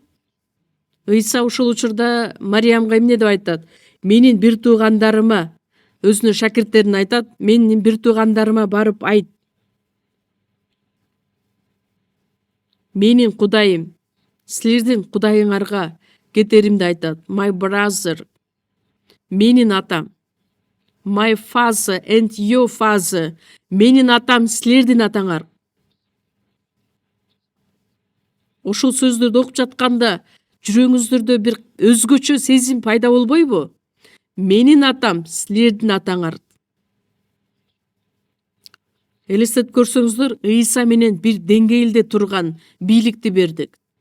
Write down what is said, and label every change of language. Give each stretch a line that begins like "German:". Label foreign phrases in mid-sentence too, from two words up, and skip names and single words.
Kyrgyz: Ыйса ушул учурда Мариямга эмне деп айтат? Менин бир туугандарыма, өзүнүн шакирттерине айтат, менин бир туугандарыма барып айт. Менин Кудайым, силердин Кудайыңарга кетеримди айтат.
English: My brother,
Kyrgyz: менин атам.
English: My father and your father,
Kyrgyz: менин атам, силердин атаңар. Ошол сөздөрдү окуп жатканда жүрөгүңүздөрдө бир өзгөчө сезим пайда болбойбу? Менин атам, силердин атаңар. Элестетип көрсөңүздөр, Ыйса менен бир деңгээлде турган бийликти бердик.